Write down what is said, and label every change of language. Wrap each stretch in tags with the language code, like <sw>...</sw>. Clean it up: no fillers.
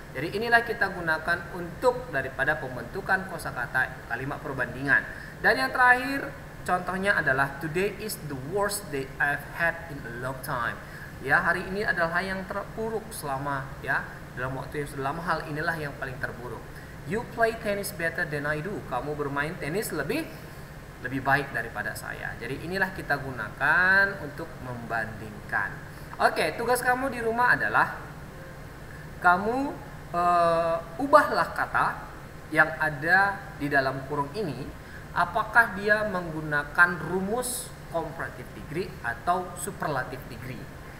<id>Jadi inilah kita gunakan untuk daripada pembentukan kosakata kalimat perbandingan. Dan yang terakhir contohnya adalah</id> <en>today is the worst day I've had in a long time.</en> <id>Ya, hari ini adalah yang terburuk selama, ya, dalam waktu yang sudah lama. Hal inilah yang paling terburuk.</id> <en>You play tennis better than I do.</en> <id>Kamu bermain tenis lebih baik daripada saya. Jadi inilah kita gunakan untuk membandingkan. Oke, tugas kamu di rumah adalah kamu ubahlah kata yang ada di dalam kurung ini, apakah dia menggunakan rumus comparative degree atau superlative degree.</id>